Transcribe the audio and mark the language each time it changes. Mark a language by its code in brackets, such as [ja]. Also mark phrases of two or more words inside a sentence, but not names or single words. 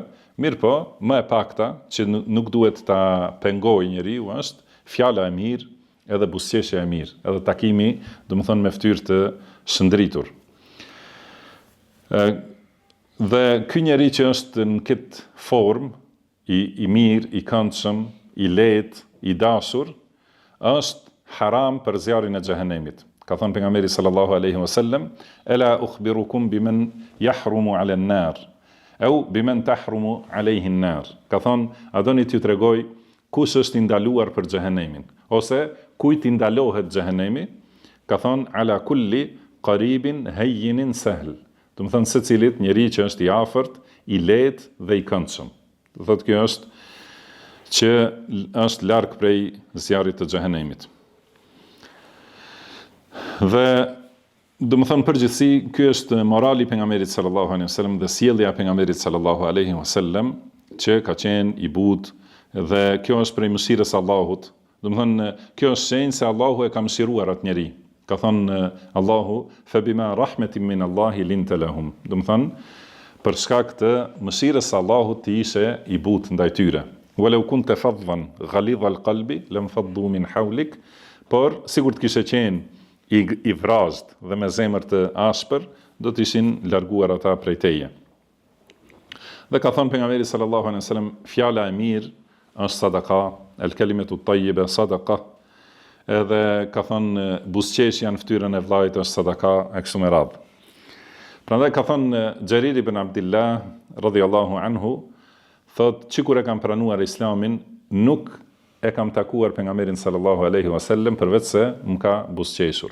[sq] Mirë po, më e pakta që nuk duhet ta pengoj njeriu është fjala e mirë, edhe buzëqeshja e mirë, edhe takimi, domethënë me fytyrë të shëndritur. Dhe ky njeri që është në këtë formë, i mirë, i këndshëm, i lehtë, i dashur, është haram për zjarrin e xhehenemit. Ka thënë pejgamberi [ar] صلى الله عليه وسلم, "ألا أخبركم بمن يحرم على النار، أو بمن تحرم عليه النار." [sq] Ka thënë, a doni t'ju tregoj kush është i ndaluar për xhehenemin, ose kujt i ndalohet xhehenemi? Ka thënë, [ar] "على كل قريب هين سهل." [sq] Do të thënë secilit njeri që është i afërt, i lehtë dhe i këndshëm. Do thotë kjo është që është larg prej zjarrit të xhehenemit. Dhe do të thënë përgjithësi, ky është morali i pejgamberit [ar] صلى الله عليه وسلم [sq] dhe sjellja e pejgamberit [ar] صلى الله عليه وسلم [sq] që ka qenë i butë, dhe kjo është prej mëshirës së Allahut. Do të thënë kjo është shenjë se Allahu e ka mëshiruar atë njeri. Ka thënë Allahu, [ar] "فبما رحمة من الله لنت لهم." [sq] Do të thënë për shkak të mëshirës së Allahut ti ishe i butë ndaj tyre. [ar] "ولو كنت فظا غليظ القلب لانفضوا من حولك." [sq] Por sigur të kishe qenë i vrazhd dhe me zemër të ashpër, do të ishin larguar ata prej teje. Dhe ka thënë pejgamberi [ar] صلى الله عليه وسلم, [sq] fjala e mirë është sadaka, [ar] الكلمة طيبة صدقة. [sq] Edhe ka thënë buzëqeshja në fytyrën e vllajt është sadaka e kështu me radhë. Prandaj ka thënë Xherir ibn Abdillah [ar] رضي الله عنه, [sq] thotë që kur e kam pranuar Islamin, nuk e kam takuar pejgamberin [ar] صلى الله عليه وسلم [sq] përveç se më ka buzëqeshur.